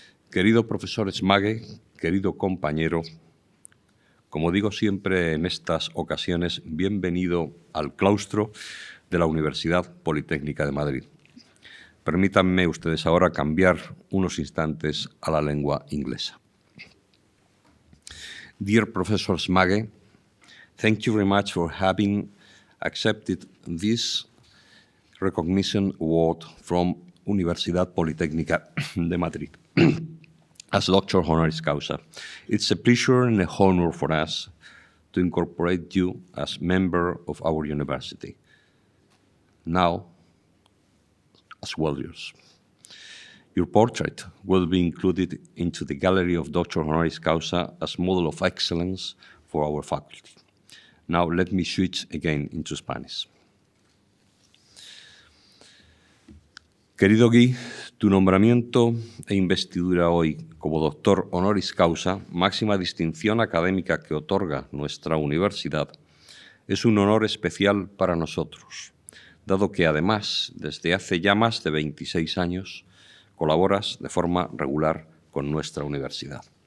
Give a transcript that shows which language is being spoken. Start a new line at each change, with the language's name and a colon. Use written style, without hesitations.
Spanish: Querido profesor Smagge, querido compañero, como digo siempre en estas ocasiones, bienvenido al claustro de la Universidad Politécnica de Madrid. Permítanme ustedes ahora cambiar unos instantes a la lengua inglesa.
English: Dear Professor Smagge, thank you very much for having accepted this recognition award from Universidad Politécnica de Madrid as Doctor Honoris Causa. It's a pleasure and a honor for us to incorporate you as member of our university. Now, as well yours. Your portrait will be included into the gallery of Doctor Honoris Causa as model of excellence for our faculty. Now, let me switch again into Spanish.
Spanish: Querido Guy, tu nombramiento e investidura hoy como doctor honoris causa, máxima distinción académica que otorga nuestra universidad, es un honor especial para nosotros, dado que además, desde hace ya más de 26 años, colaboras de forma regular con nuestra universidad.